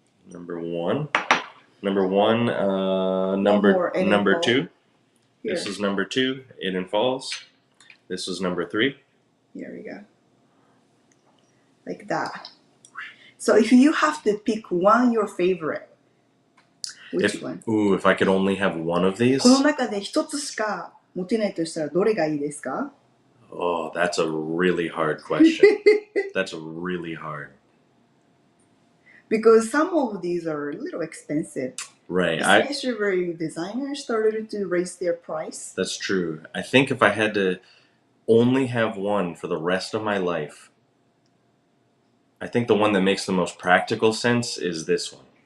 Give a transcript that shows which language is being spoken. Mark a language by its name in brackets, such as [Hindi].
[English] Number 1. Number 1. Number 2. Here. This is number 2. Eden Falls. This is number 3. Here we go. Like that. So if you have to pick one your favorite, which one? If I could only have one of these. [Japanese] この中で一つしか持てないとしたらどれがいいですか? [English] Oh, that's a really hard question. That's really hard. Because some of these are a little expensive. Right. Especially where designers started to raise their price. That's true. I think if I had to only have one for the rest of my life, I think the one that makes the most practical sense is this one.